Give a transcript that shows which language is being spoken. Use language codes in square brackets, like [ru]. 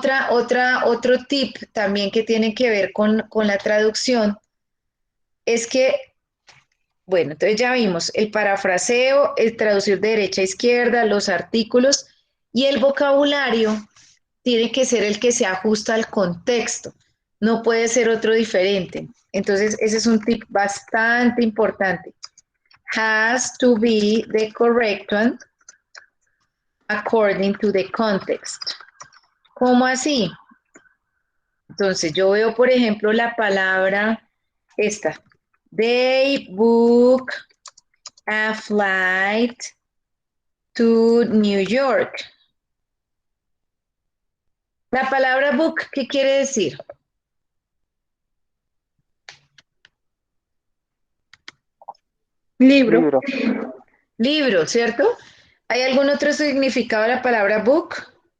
[es] Otro tip también que tiene que ver con la traducción es que, bueno, entonces ya vimos el parafraseo, el traducir de derecha a izquierda, los artículos y el vocabulario tiene que ser el que se ajusta al contexto, no puede ser otro diferente. Entonces, ese es un tip bastante importante. [en] Has to be the correct one according to the context. [es] ¿Cómo así? Entonces, yo veo, por ejemplo, la palabra esta. [en] They book a flight to New York. [es] La palabra book, ¿qué quiere decir? Libro. Libro. Libro, ¿cierto? ¿Hay algún otro significado de la palabra book?